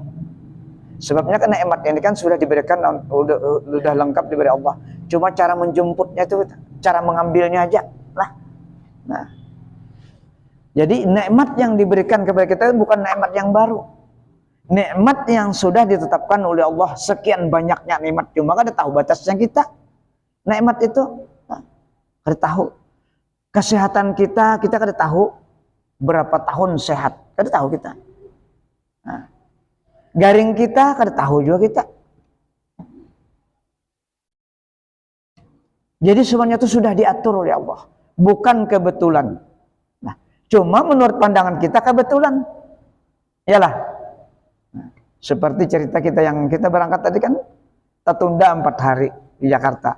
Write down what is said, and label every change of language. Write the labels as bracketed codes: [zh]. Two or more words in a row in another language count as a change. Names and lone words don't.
[id] Sebabnya kan nikmat ini kan sudah diberikan, sudah lengkap diberi Allah. Cuma cara menjemputnya itu, cara mengambilnya aja lah. Nah, jadi nikmat yang diberikan kepada kita bukan nikmat yang baru. Nikmat yang sudah ditetapkan oleh Allah, sekian banyaknya nikmat. [bjn] Cuma kada tahu batasnya kita. Nikmat itu kada tahu. Kesehatan kita kada tahu berapa tahun sehat. Kada tahu kita. Nah, garing kita kada tahu juga kita. [id] Jadi semuanya itu sudah diatur oleh Allah, bukan kebetulan. Nah, cuma menurut pandangan kita kebetulan. Iyalah. Nah, seperti cerita kita yang kita berangkat tadi kan tertunda 4 hari di Jakarta.